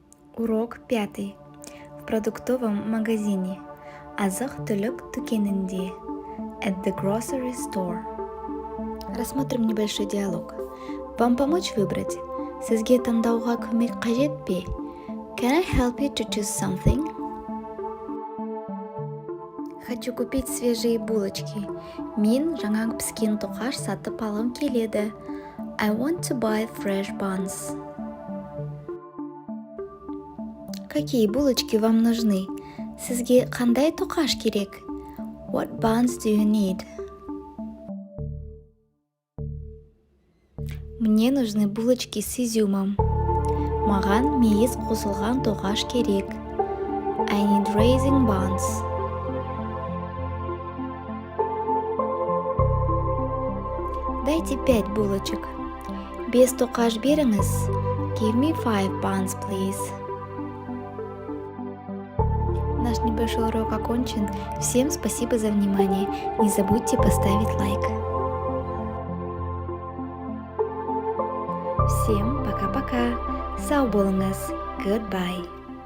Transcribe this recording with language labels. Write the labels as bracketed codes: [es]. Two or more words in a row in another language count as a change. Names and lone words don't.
[ru] Урок 5. В продуктовом магазине. [kk] Азық-түлік дүкенінде. [en] At the grocery store. [ru] Рассмотрим небольшой диалог. Вам помочь выбрать? [kk] Сізге таңдауға көмек қажет пе? [en] Can I help you to choose something? [ru] Хочу купить свежие булочки. [kk] Мен жаңа піскен тоқаш сатып алғым келеді. [en] I want to buy fresh buns. [ru] Какие булочки вам нужны? [kk] Сізге қандай тоқаш керек? [en] What buns do you need? [ru] Мне нужны булочки с изюмом. [kk] Маған мейіз қосылған тоқаш керек. [en] I need raisin buns. [ru] Дайте 5 булочек. [kk] 5 тоқаш беріңіз. [en] Give me 5 buns, please. [ru] Наш небольшой урок окончен. Всем спасибо за внимание. Не забудьте поставить лайк. Всем пока-пока. [kk] Сау болыңыз. [en] Goodbye.